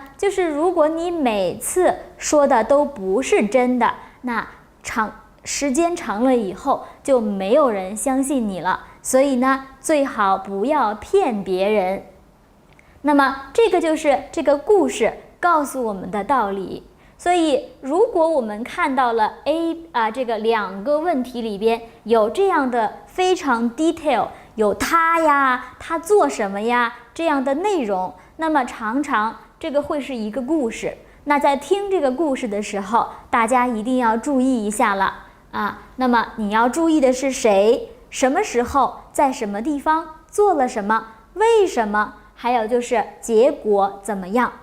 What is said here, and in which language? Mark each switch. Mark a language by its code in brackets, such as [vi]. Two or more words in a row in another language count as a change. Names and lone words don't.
[zh] 就是如果你每次說的都不是真的，那時間長了以後就沒有人相信你了。所以呢，最好不要騙別人。那麼這個就是這個故事告訴我們的道理。所以如果我們看到了這個2個問題裡邊有這樣的非常 detail，有他呀，他做什麼呀這樣的內容，那麼常常這個會是一個故事。那在聽這個故事的時候，大家一定要注意一下了啊。那麼你要注意的是誰？什麼時候，在什麼地方做了什麼，為什麼，還有就是結果怎麼樣。